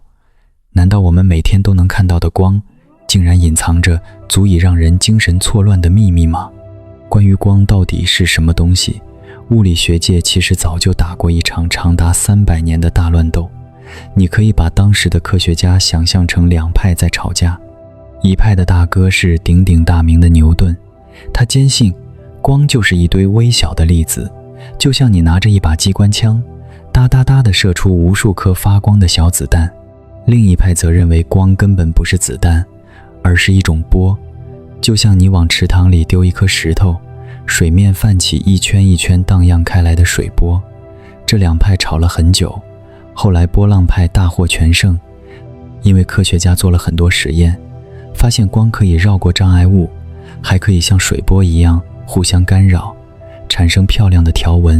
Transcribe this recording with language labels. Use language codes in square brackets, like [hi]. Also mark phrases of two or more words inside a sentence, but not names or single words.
[zh] 難道我們每天都能看到的光，竟然隱藏着足以讓人精神錯亂的秘密嗎？關於光到底是什麼東西，物理學界其實早就打過一場長達300年的大亂鬥。你可以把當時的科學家想象成兩派在吵架，一派的大哥是鼎鼎大名的牛頓，他堅信光就是一堆微小的粒子，就像你拿着一把機關槍，噠噠噠地射出無數顆發光的小子彈。另一派則認為光根本不是子彈，而是一種波，就像你往池塘裡丟一顆石頭，水面泛起一圈一圈蕩漾開來的水波。這兩派吵了很久，後來波浪派大獲全勝，因為科學家做了很多實驗，發現光可以繞過障礙物，還可以像水波一樣互相干擾，產生漂亮的條紋。